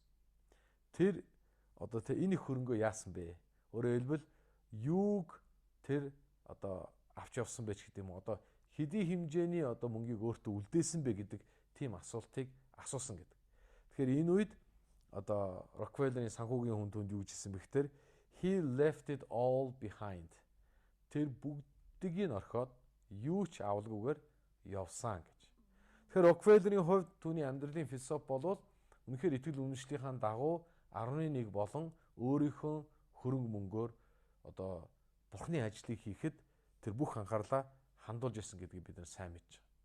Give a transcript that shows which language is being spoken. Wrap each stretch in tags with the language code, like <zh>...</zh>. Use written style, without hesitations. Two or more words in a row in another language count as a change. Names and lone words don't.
<mn>Тэр одоо тэ энэ их хөрөнгөө яасан бэ? Өөрөөр хэлбэл юуг тэр одоо авч явсан бэ гэдэг юм уу? Одоо хэдий хэмжээний одоо мөнгийг өөртөө үлдээсэн бэ гэдэг тийм асуултыг асуусан гэдэг. Тэгэхээр энэ үед одоо Рокфеллерийн санхүүгийн хүн түнд юу гэсэн бэ гэхээр</mn> <en>he left it all behind.</en> <mn>Тэр бүгдийг нь орхиод юу ч авалгүйгээр явсан гэж. Тэгэхээр Рокфеллерийн хувьд түүний амьдралын философи бол үнэхээр итгэл үнэмшлийнхаа дагуу 11 болон өөрийнхөө хөрөнгө мөнгөөр одоо бурхны ажлыг хийхэд тэр бүх анхаарлаа хандуулж ирсэн гэдгийг бид нар сайн мэдж байгаа.</mn>